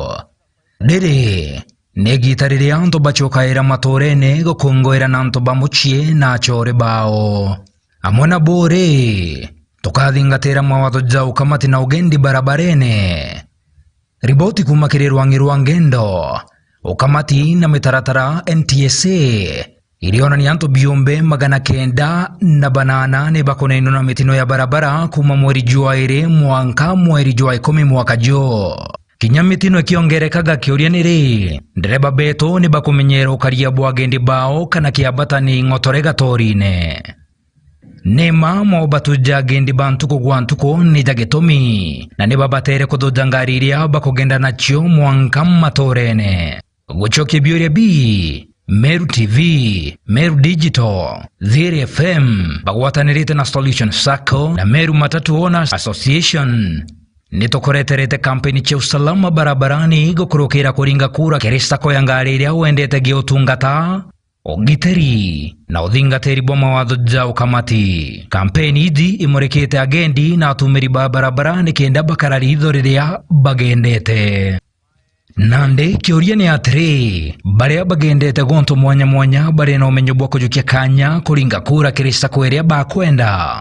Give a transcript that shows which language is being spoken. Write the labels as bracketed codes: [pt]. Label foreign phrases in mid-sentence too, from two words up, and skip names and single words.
[mer] Dere negi tarire anto bachokaira matorene gukongwera na anto bamuchie na chore bao. Amona bore tukathingatira mawatho ja ukamati na ugendi barabarene. Riboti kumakirwa ngirwa ngendo ukamati na mitaratara NTSA iliona ni anto biombe 908 bakoneno na mitino ya barabara kuma mweri Januari mwanka mweri Januari 10 mwaka jo. Kinya mitino kiongerekaga kiuria niri ndereba beto ni bakumenyera ukaria bwagendi bao kana kiabata ni ngotorega torine. nema mo batuja gendi bantuko gwantuko ni jagetomi na ne babatere kududangariria bakogenda nacho mwanka matorene guchoke biore bi Meru TV, Meru Digital, Ziri FM, bagwatanirite na Solution Sacco na Meru Matatu Owners Association. Nitokoreterete kampeni cha [sw] usalama barabarani [mer] gukurukira kuringa kura kiri sako ya ngari iria wendete giutungata ogiteri na uthingatiri bwa mawatho ja ukamati. Kampeni ithi imurikite agendi na atumiri ba barabarani kenda bakarari itho riria bagendete. Nande kiuria ni atiri baria bagendete gonto mwanya mwanya bari na umenyo bwa kujukia kanya kuringa kura kiri sako iria bakwenda.